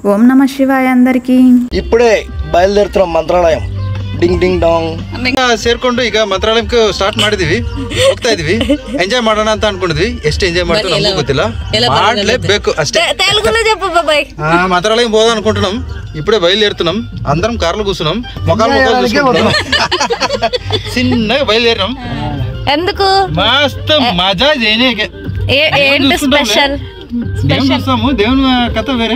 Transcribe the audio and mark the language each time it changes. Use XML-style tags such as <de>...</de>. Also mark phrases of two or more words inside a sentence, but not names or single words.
<te>ఓం నమః శివాయ అందరికీ. ఇప్పుడే బయలుదేరుతున్నాం ಮಂತ್ರಾಲಯ. ಡಿಂಗ್ ಡಿಂಗ್ ಡಾಂಗ್</te> <kn>ಸೇರ್ಕೊಂಡು ಈಗ ಮಂತ್ರಾಲಯಕ್ಕೆ ಸ್ಟಾರ್ಟ್ ಮಾಡಿದೀವಿ, ಹೋಗ್ತಾ ಇದೀವಿ. ಎಂಜಾಯ್ ಮಾಡೋಣ ಅಂತ ಅನ್ಕೊಂಡಿದ್ವಿ. ಎಷ್ಟು ಎಂಜಾಯ್ ಮಾಡ್ತೀವಿ ನಮಗೂ ಗೊತ್ತಿಲ್ಲ, ಮಾಡ್ಲೇಬೇಕು అಷ್ಟೇ.</kn> <te>మంత్రాలయం పోదాం అనుకుంటున్నాం. ఇప్పుడే బయలుదేరుతున్నాం. అందరం కార్లో కూర్చున్నాం, మొక్కలు చూసుకుంటున్నాం. చిన్నగా బయలుదేరాం. ఎందుకు మస్తు మజా చేయనీకే. ఏంటి స్పెషల్? చూస్తాము దేవుని కథ వేరే.</te>